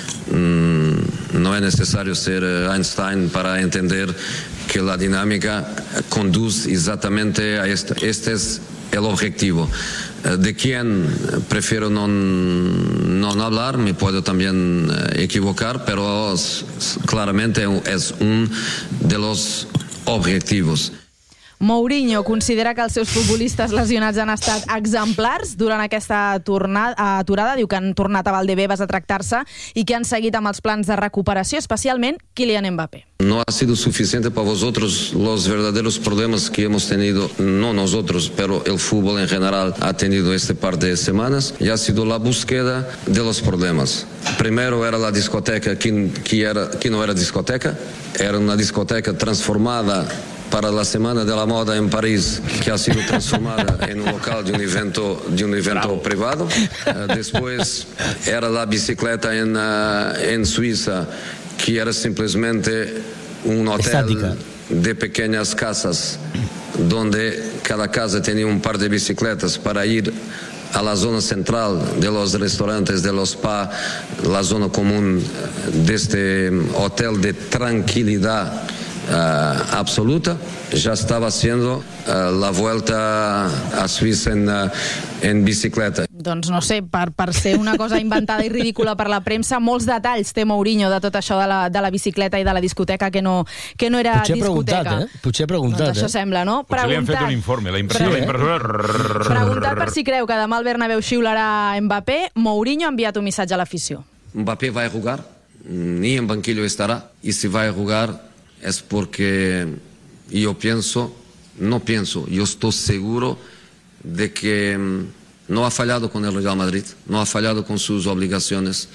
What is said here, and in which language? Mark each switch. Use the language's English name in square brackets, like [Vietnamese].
[Spanish] No es necesario ser Einstein para entender que la dinámica conduce exactamente a esto. Este es el objetivo. De quién prefiero no hablar, me puedo también equivocar, pero claramente es un de los objetivos. [Catalan] Mourinho considera que els seus futbolistes lesionats han estat exemplars durant aquesta aturada. Diu que han tornat a Valdebebas a tractar-se i que han seguit amb els plans de recuperació, especialment Kylian Mbappé. [Spanish] No ha sido suficiente para vosotros los verdaderos problemas que hemos tenido, no nosotros, pero el fútbol en general ha tenido este par de semanas, y ha sido la búsqueda de los problemas. Primero era la discoteca que no era discoteca, era una discoteca transformada para la Semana de la Moda en París, que ha sido transformada en un local de un evento privado. Después era la bicicleta en Suiza, que era simplemente un hotel estática de pequeñas casas, donde cada casa tenía un par de bicicletas para ir a la zona central de los restaurantes, de los spa, la zona común de este hotel de tranquilidad absoluta. Ya estaba haciendo la vuelta a Suiza en bicicleta. [Catalan] Doncs no sé, per ser una cosa inventada i ridícula per la premsa, molts detalls té Mourinho de tot això de la bicicleta i de la discoteca que no era potser discoteca. Potser ha preguntat. Doncs això sembla, no? Potser preguntat, li han fet un informe, la impressió. Preguntat per si creu que demà el Bernabéu xiularà Mbappé, Mourinho ha enviat un missatge a l'afició. [Spanish] Mbappé va a jugar, ni en banquillo estarà, i si va a jugar es porque yo pienso, no pienso, yo estoy seguro de que no ha fallado con el Real Madrid, no ha fallado con sus obligaciones.